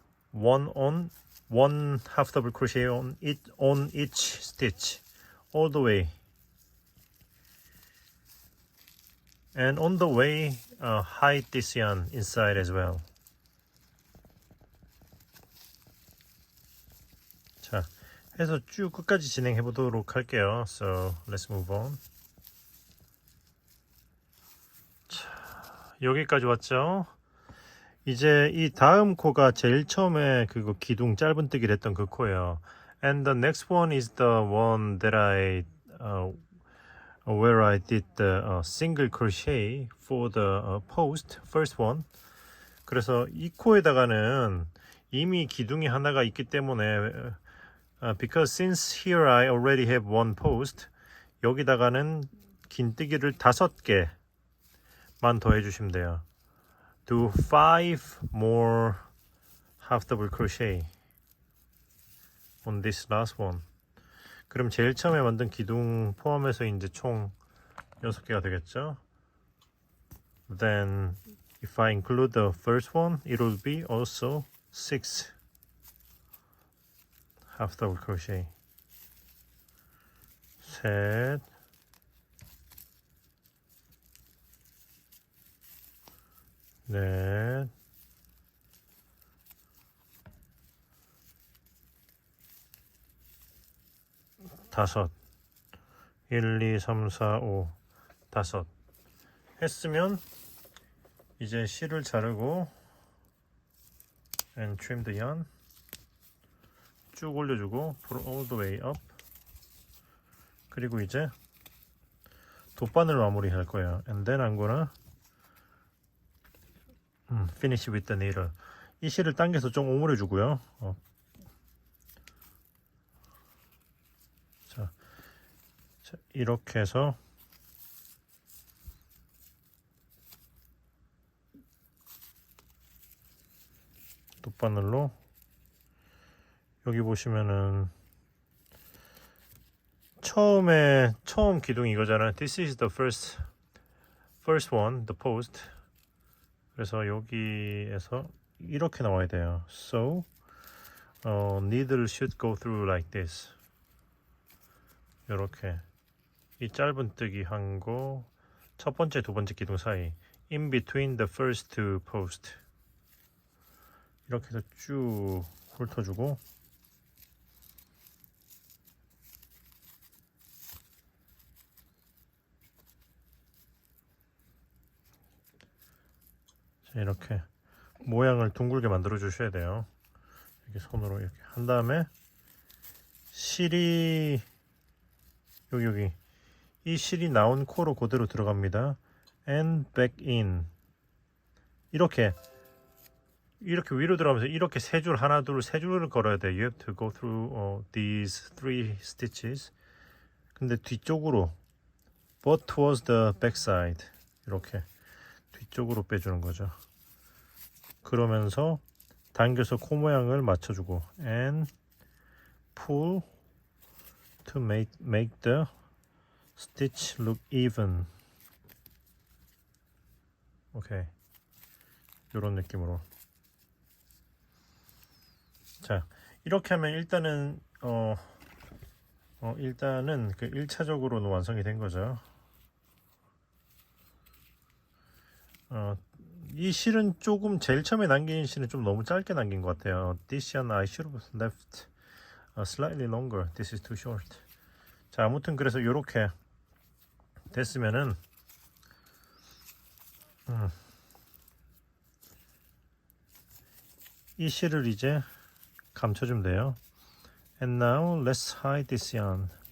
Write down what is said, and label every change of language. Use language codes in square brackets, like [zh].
[en] One half double crochet on each stitch all the way. And on the way, hide this yarn inside as well. [ko] 자, 해서 쭉 끝까지 진행해 보도록 할게요. [en] So let's move on. [ko] 자, 여기까지 왔죠? 이제 이 다음 코가 제일 처음에 그거 기둥 짧은뜨기를 했던 그 코예요. [en] And the next one is the one that where I did the single crochet for the post, first one. [ko] 그래서 이 코에다가는 이미 기둥이 하나가 있기 때문에 [en] because since here I already have one post, [ko] 여기다가는 긴뜨기를 5개만 더 해주시면 돼요. [en] Do 5 more half double crochet on this last one. [ko] 그럼 제일 처음에 만든 기둥 포함해서 이제 총 6개가 되겠죠. [en] Then if I include the first one, it will be also 6 half double crochet. [ko] 셋, 넷, 다섯. 1, 2, 3, 4, 5, 다섯. 했으면 이제 실을 자르고 [en] and trim the yarn [ko] 쭉 올려주고 [en] pull all the way up. [ko] 그리고 이제 돗바늘 마무리 할 거예요. [en] And then I'm gonna finish with the needle. [ko] 이 실을 당겨서 좀 오므려 주고요. 자, 이렇게 해서 돗바늘로 여기 보시면은 처음 기둥이 이거잖아요. [en] This is the first one, the post. [ko] 그래서 여기에서 이렇게 나와야 돼요. [en] So needle should go through like this. [ko] 이렇게 이 짧은뜨기 한 거 첫 번째 두 번째 기둥 사이 [en] in between the first two post [ko] 이렇게 해서 쭉 훑어주고 자, 이렇게 모양을 둥글게 만들어 주셔야 돼요. 이렇게 손으로 이렇게 한 다음에 실이 여기 이 실이 나온 코로 그대로 들어갑니다. [en] And back in [ko] 이렇게 위로 들어가면서 이렇게 세 줄 하나 둘 세 줄을 걸어야 돼요. [en] You have to go through these 3 stitches. [ko] 근데 뒤쪽으로 but towards the back side 이렇게 뒤쪽으로 빼주는 거죠. 그러면서 당겨서 코 모양을 맞춰주고 [en] and pull to make the stitch look even. [ko] 오케이. 이런 느낌으로. 자, 이렇게 하면 일단은 일단은 그 1차적으로는 완성이 된 거죠. 이 실은 조금 제일 처음에 남긴 실은 좀 너무 짧게 남긴 것 같아요. [en] This yarn I should have left slightly longer. This is too short. [ko] 자, 아무튼 그래서 이렇게 됐으면은 이 실을 이제 감춰주면 돼요. [en] And now let's hide this yarn.